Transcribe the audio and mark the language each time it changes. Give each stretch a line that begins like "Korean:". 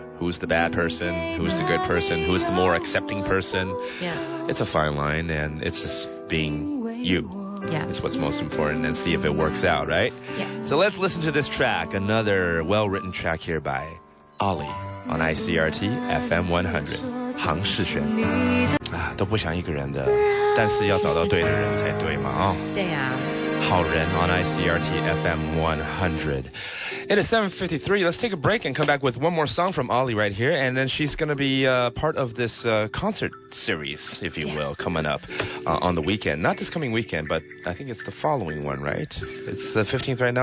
English: Who's the bad person? Who's the good person? Who's the more accepting person? Yeah. It's a fine line, and it's just being you. Yeah. It's what's most important, and see if it works out, right? Yeah. So let's listen to this track, another well-written track here by Ollie on ICRT FM 100.
Chinese: 杭世轩啊，都不想一个人的，但是要找到对的人才对嘛，哦。对呀。
English: 好人 on ICRT FM 100. It is 7:53. Let's take a break and come back with one more song from Ollie right here, and then she's going to be part of this concert series, if you will, coming up on the weekend. Not this coming weekend, but I think it's the following one, right? It's the 15th right now.